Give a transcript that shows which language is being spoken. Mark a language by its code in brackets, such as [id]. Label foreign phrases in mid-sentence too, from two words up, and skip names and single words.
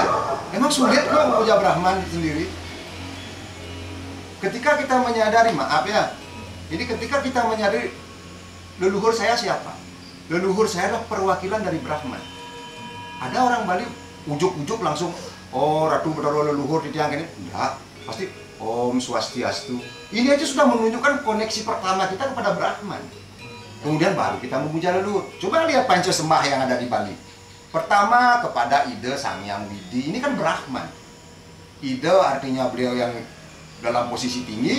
[id] Emang sulit kok memuja Brahman sendiri. Ketika kita menyadari, maaf ya. Jadi ketika kita menyadari leluhur saya siapa? Leluhur saya adalah perwakilan dari Brahman. Ada orang Bali ujuk-ujuk langsung, oh Ratu Betara leluhur di tiang ini. Enggak, pasti [sa] Om Swastiastu. [id] Ini aja sudah menunjukkan koneksi pertama kita kepada Brahman. Kemudian baru kita memuja leluhur. Coba lihat panca sembah yang ada di Bali. Pertama kepada Ida Sang Hyang Widi. Ini kan Brahman. Ida artinya beliau yang dalam posisi tinggi.